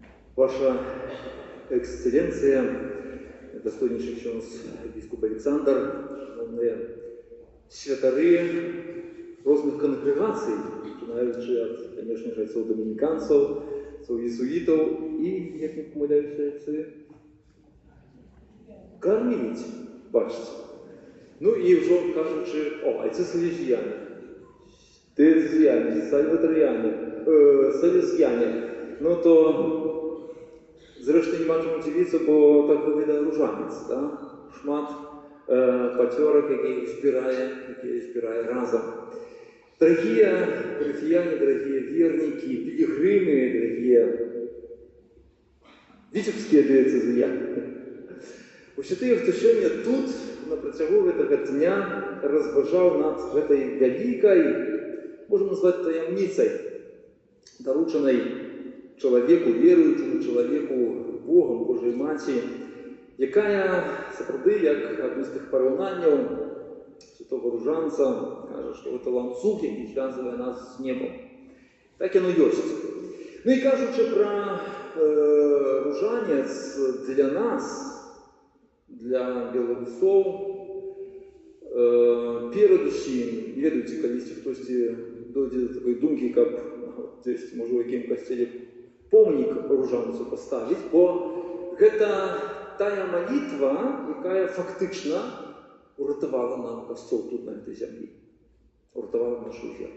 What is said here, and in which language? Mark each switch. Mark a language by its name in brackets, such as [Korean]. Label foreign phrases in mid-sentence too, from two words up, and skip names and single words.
[Russian] Ваша Эксцелленция, достойнейший [Polish] ksiądz biskup [Russian] Александр, [Ukrainian] шановні святари różnych конгрегацій, починаючи від, [Russian] конечно же, [Ukrainian] цього домініканців, цього єзуїтів і, як не помиляюся, це кармелітів, бачите. Ну і вже кажучи, а це салезіяни, терезіяни, сальваторіяни, салезіяни, ну то [Polish] zresztą nie ma czemu dziwić, bo tak wygląda różaniec, tak? [Ukrainian] Szmat пятерок, які збирає разом. [Russian] Дорогие парафияне, дорогие верники, пилигримы, дорогие витебские диецезіяни. [Ukrainian] Усі ті, хто сьогодні тут, на протягу цього дня, розважав над цією великою, можемо назвати таємницею, дорученою чоловіку, віруючому чоловіку, Богом, Божої Матері, яка, справді, як одне з тих порівнянь святого Ружанця, каже, що це ланцюг, який зв'язує нас з небом. Так і воно є. Ну і кажучи про Ружанець для нас, для білорусов, передусім, [Belarusian] не ведаеце, калісьці хтосьці дойдзе до такой думкі, каб дзесьці, можа, у якім касцеле помнік Ружанцу поставіць, бо гэта тая малітва, якая фактычна уратавала нам касцёл тут, на гэтай зямлі, уратавала нашу веру.